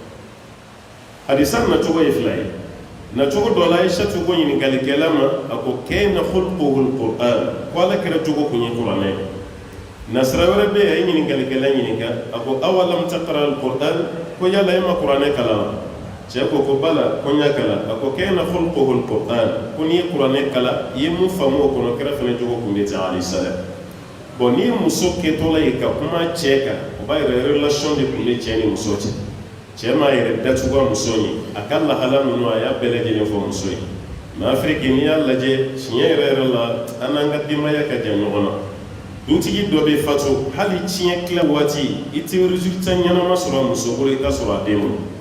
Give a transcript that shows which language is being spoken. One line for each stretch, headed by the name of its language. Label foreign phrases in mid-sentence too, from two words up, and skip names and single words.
Bambara: hadisan na cogo ye fila ye na cogo dɔ la Aïchatu ko ɲininkalikɛla ma a ko
Arabic: كان خلقه القرآن
Bambara: ko ala kira jogo kun ye kuranɛ na sira wɛrɛ bɛ yen a ye ɲininkalikɛla ɲininka a ko awalam
Arabic: تقرأ القرآن
Bambara: ko yala e ma kuranɛ kalan cɛ ko bala ko n y'a kalan a ko
Arabic: كان خلقه القرآن
Bambara: ko n'i ye kuranɛ kalan i ye mun faamu o kɔnɔ kira fana jogo kun bɛ ten
Arabic: عليه السلام
Bambara: bon n'i ye muso kɛtɔla ye ka kuma cɛ kan o b'a yɛrɛ relation de kun bɛ cɛ ni muso cɛ cɛ m'a yɛrɛ datugu muso ye a ka lahala ninnu a y'a bɛɛ lajɛlen fɔ muso ye mɛ Afiriki n'i y'a lajɛ tiɲɛ yɛrɛ la an n'an ka denbaya ka jan ɲɔgɔn na dutigi dɔ bɛ fatu hali tiɲɛ tila waati i tɛ résultat ɲɛnama sɔrɔ a muso bolo i ka sɔrɔ a den bolo